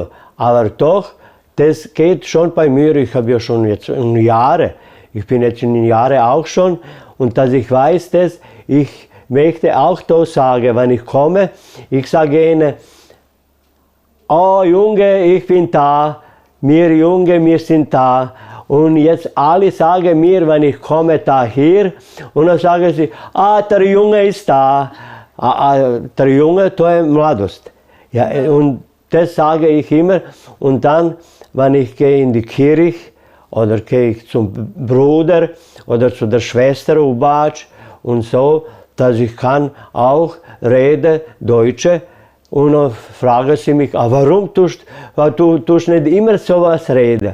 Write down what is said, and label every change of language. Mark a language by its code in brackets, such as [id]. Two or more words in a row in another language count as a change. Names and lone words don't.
[de] Aber doch, das geht schon bei mir, ich habe ja schon jetzt Jahre, ich bin jetzt in Jahre auch schon und dass ich weiß das, ich möchte auch da sagen, wenn ich komme, ich sage ihnen, oh Junge, ich bin da, wir Junge, wir sind da. Und jetzt alle sagen mir, wenn ich komme da hier, und dann sagen sie, der Junge ist da. Der Junge, [hr] to je mladost. [de] Ja, und das sage ich immer. Und dann, wenn ich gehe in die Kirche, oder gehe ich zum Bruder, oder zu der Schwester auf Batsch, und so, dass ich kann auch reden, Deutsche. Und dann fragen sie mich, warum tust du nicht immer sowas reden?